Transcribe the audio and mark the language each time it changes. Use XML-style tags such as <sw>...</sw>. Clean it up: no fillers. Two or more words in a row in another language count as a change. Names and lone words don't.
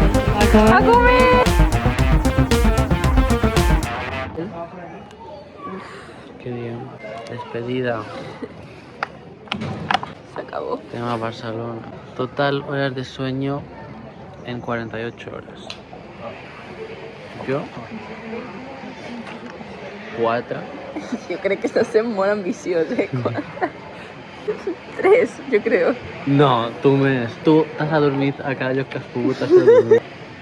<es>¡A comer! Qué bien. Despedida. Se acabó. Tema Barcelona. Total horas de sueño en 48 horas. Yo 4.</es> <ca>Jo crec que estàs sent molt ambiciós, 3, jo crec. No, tu més. Tu t'has adormit a cada lloc que has pogut, t'has adormit.</ca>